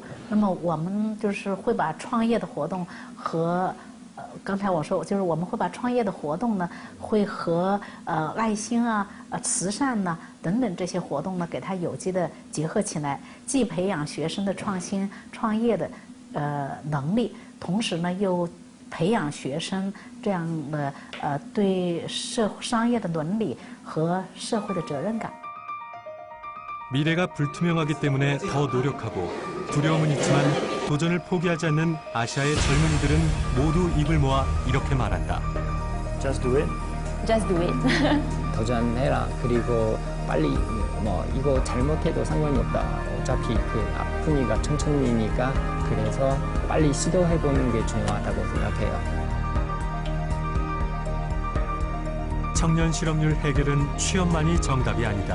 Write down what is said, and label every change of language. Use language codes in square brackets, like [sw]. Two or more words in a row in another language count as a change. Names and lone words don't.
[zh] 那么我们就是会把创业的活动和刚才我说，就是我们会把创业的活动呢，会和爱心啊、慈善呐、等等这些活动呢，给它有机的结合起来，既培养学生的创新创业的能力，同时呢又培养学生这样的对商业的伦理和社会的责任感。 [ko] 미래가 불투명하기 때문에 더 노력하고 두려움은 있지만 도전을 포기하지 않는 아시아의 젊은이들은 모두 입을 모아 이렇게 말한다. [en] Just do it. Just do it. [ko] 도전해라. 그리고 빨리 뭐 이거 잘못해도 상관이 없다. 어차피 그 아프니까 천천히니까 그래서 빨리 시도해보는 게 중요하다고 생각해요. 청년 실업률 해결은 취업만이 정답이 아니다.